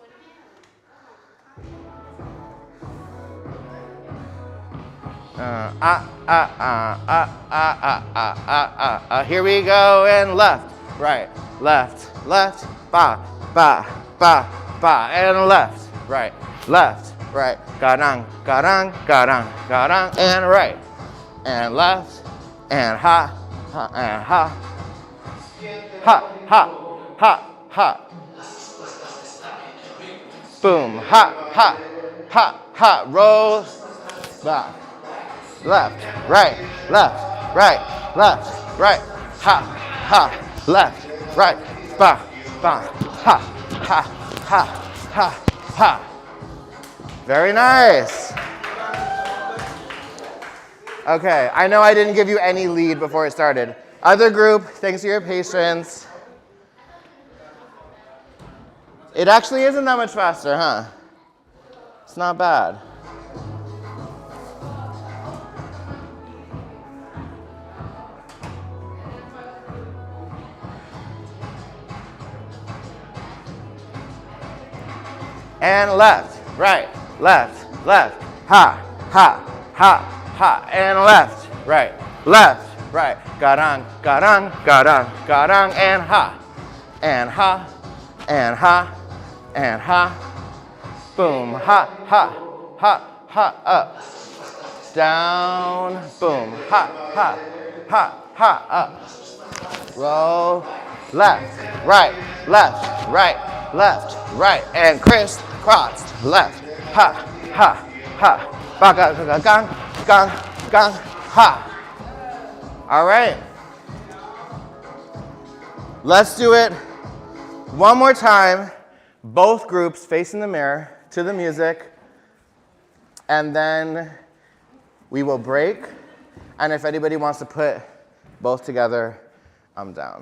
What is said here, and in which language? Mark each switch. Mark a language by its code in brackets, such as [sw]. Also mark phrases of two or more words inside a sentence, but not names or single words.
[en] Here we go, and left, right, left, ba, ba, ba, ba, and left, right, garang, garang, garang, garang, and right, and left, and ha, and ha, ha, ha, ha, ha, boom, ha, ha, ha, ha, roll, back. Left, right, ha, ha, left, right, ba, ba, ha, ha, ha, ha, ha. Very nice. Okay, I know I didn't give you any lead before it started. Other group, thanks for your patience. It actually isn't that much faster, huh? It's not bad. And left, right, ha, ha, ha, ha, and left, right, garang, garang, garang, garang, and ha, and ha, and ha, and ha, boom, ha, ha, ha, ha, up, down, boom, ha, ha, ha, ha, up, roll, left, right, and crisscross, left, ha, ha, ha, ba, ga, ga, gang, gang, gang, ha. All right. Let's do it one more time. Both groups facing the mirror to the music. And then we will break. And if anybody wants to put both together, I'm down.